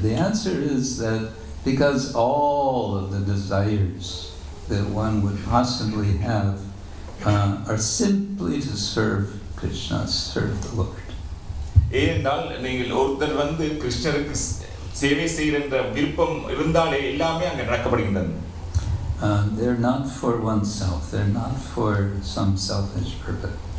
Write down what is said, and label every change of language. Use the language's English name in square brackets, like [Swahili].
[English] The answer is that because all of the desires that one would possibly have are simply to serve Krishna, serve the Lord. [Tamil] ஏனென்றால் நீங்கள் ஒருத்தர் கிருஷ்ணருக்கு சேவை செய்கின்ற விருப்பம் இருந்தாலே எல்லாமே அங்கே நடக்கப்படுகின்றது. [English] They're not for oneself. They're not for some selfish purpose.